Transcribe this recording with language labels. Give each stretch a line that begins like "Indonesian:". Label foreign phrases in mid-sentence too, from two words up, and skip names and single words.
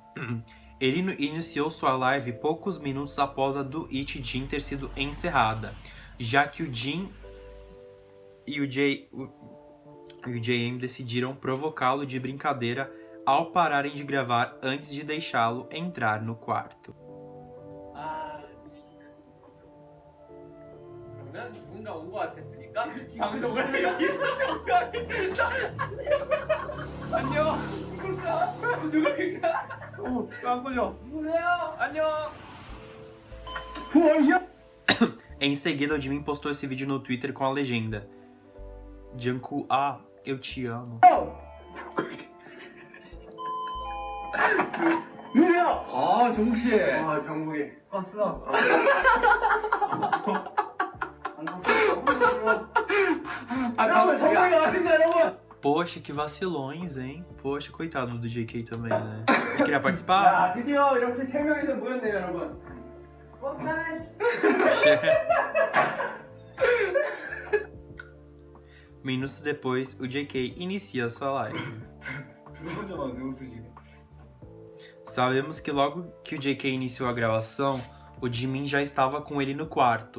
Portuguese: Ele iniciou sua live poucos minutos após a do It Jin ter sido encerrada, já que o Jin e o JM decidiram provocá-lo de brincadeira ao pararem de gravar antes de deixá-lo entrar no quarto.
Korean: 그러면 누군가 온 것 같았으니까 방송을 여기서 종료하겠습니다. 안녕. 누굴까? 안 보여. 누구세요? 안녕.
Portuguese: Em seguida, o Jimin postou esse vídeo no Twitter com a legenda: Jungkook, eu te amo.
Korean: 누구야? 정국 씨. 정국이. 왔어. 정국이 왔습니다, 여러분.
Portuguese: Poxa, que vacilões, hein? Poxa, coitado do JK também, né? Ele queria participar?
Korean: 드디어 이렇게 세 명이서 모였네요, 여러분.
Portuguese: Minutos depois, o JK inicia sua live. Sabemos que logo que o JK iniciou a gravação, o Jimin já estava com ele no quarto.